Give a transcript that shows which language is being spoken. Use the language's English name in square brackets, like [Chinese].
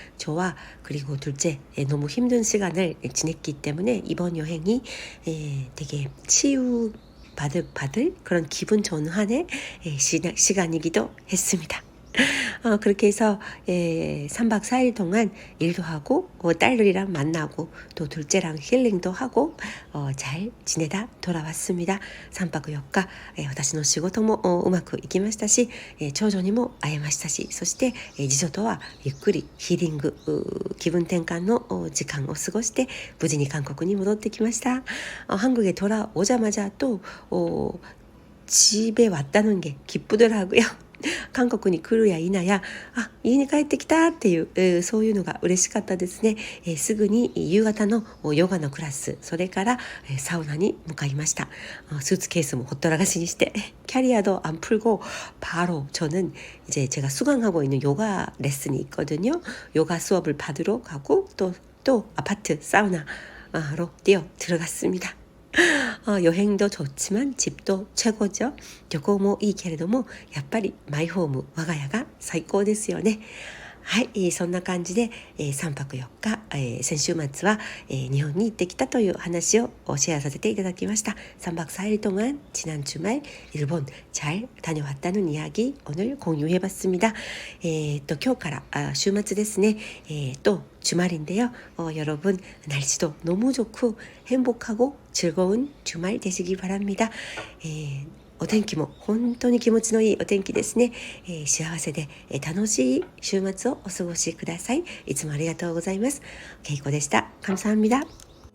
[Korean] 저와 그리고 둘째 너무 힘든 시간을 지냈기 때문에 이번 여행이 되게 치유 받을 그런 기분 전환의 시간이기도 했습니다. 그렇게 해서 3박 4일 동안 일도 하고 딸들이랑 만나고 또 둘째랑 힐링도 하고 잘 지내다 돌아왔습니다. [Japanese] 3泊4日、私の仕事もうまくいきましたし、長女にも会えましたし、そして次女とはゆっくりヒーリング気分転換の時間を過ごして無事に韓国に戻ってきました. [Korean] 한국에 돌아오자마자 또 집에 왔다는 게 기쁘더라고요. [Japanese] 韓国に来るや否や、家に帰ってきたっていう、そういうのが嬉しかったですね。すぐに夕方のヨガのクラス、それからサウナに向かいました. [Korean] 수트케이스 뭐 호떡아가씨にして 캐리어도 안 풀고 바로 저는 이제 제가 수강하고 있는 요가 레슨이 있거든요. 요가 수업을 받으러 가고 또 아파트 사우나로 뛰어 들어갔습니다. 여행도 좋지만 집도 최고죠. [Japanese] 旅行もいいけれどもやっぱりマイホーム我が家が最高ですよね. はい、そんな感じで、3泊4日、先週末は、日本に行ってきたという話をシェアさせていただきました. [Korean] 3박 4일 동안 지난 주말 일본 잘 다녀왔다는 이야기 오늘 공유해봤습니다. [Japanese] 또 今日から週末ですね. [Korean] 또 주말인데요. 여러분 날씨도 너무 좋고 행복하고 즐거운 주말 되시기 바랍니다. [Japanese] お天気も本当に気持ちのいいお天気ですね。幸せで楽しい週末をお過ごしください。いつもありがとうございます。けいこでした。 [Korean] 감사합니다。